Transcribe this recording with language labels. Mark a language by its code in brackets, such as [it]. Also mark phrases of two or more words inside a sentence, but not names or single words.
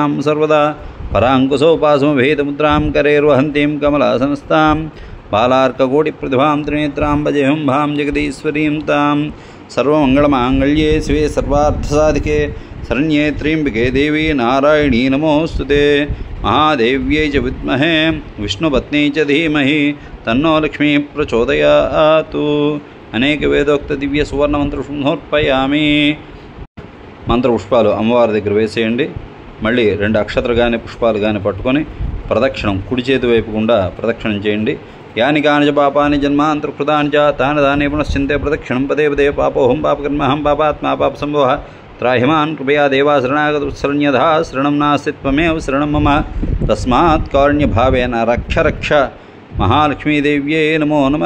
[sa] सर्वदा पराङ्कुशोपासमभेदमुद्रां करेर्वहन्तीं कमलासनस्तां बालार्ककोटिप्रतिभां त्रिनेत्रां भजेऽहं भां जगदीश्वरीं तां सर्वमङ्गलमाङ्गल्ये शिवे सर्वार्थसाधिके शरण्ये त्र्यम्बके देवी नारायणी नमोऽस्तुते महादेव्यै च विद्महे विष्णुपत्नी च धीमहि तन्नो लक्ष्मी प्रचोदयातु। అనేక వేదోక్త దివ్య సువర్ణ మంత్రపుష్పం సమర్పయామి. [te] మంత్రపుష్పాలు అమ్మవారి దగ్గర వేసేయండి. మళ్ళీ 2 అక్షతలు కానీ పుష్పాలు కానీ పట్టుకొని ప్రదక్షిణం కుడి చేతి వైపు గుండా ప్రదక్షిణం చేయండి. [sa] యాని కాని పాపాని జన్మాంతర్కృతాని చ తాని దాని పునశ్చింతే ప్రదక్షిణం పదే పదే పాపోహం పాపకర్మహం పాపాత్మా పాప సంభవ త్రాహిమాన్ కృపయా దేవా శరణాగతశరణ్యధా శరణం నాస్తి త్వమేవ శరణం మమ తస్మాత్ కారుణ్యభావేన రక్ష రక్ష మహాలక్ష్మీదేవ్యే నమో నమః.